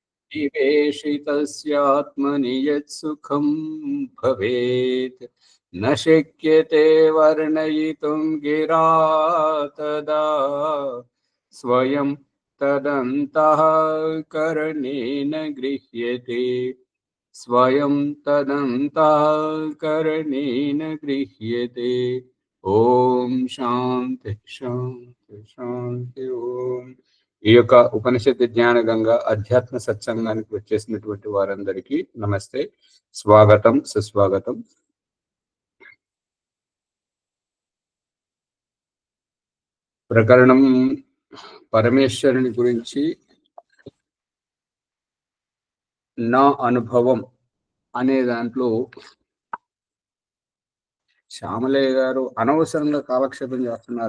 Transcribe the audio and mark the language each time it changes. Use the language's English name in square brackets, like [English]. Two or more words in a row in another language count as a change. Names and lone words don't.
[Sanskrit] निवेशितस्यात्मनि यत्सुखं भवेत् न शक्यते वर्णयितुं गिरा तदा स्वयं तदन्तःकरणेन गृह्यते स्वयं तदन्तःकरणेन गृह्यते। ఓం శాంతి శాంతి శాంతి ఓం. [Telugu] ఈ యొక్క ఉపనిషత్తు జ్ఞాన గంగ అధ్యాత్మ సత్సంగానికి వచ్చేసినటువంటి వారందరికీ నమస్తే, స్వాగతం, సుస్వాగతం. ప్రకరణం పరమేశ్వరుని గురించి నా అనుభవం అనే దాంట్లో శ్యామలయ్య గారు అనవసరంగా కాలక్షేపం చేస్తున్నారు.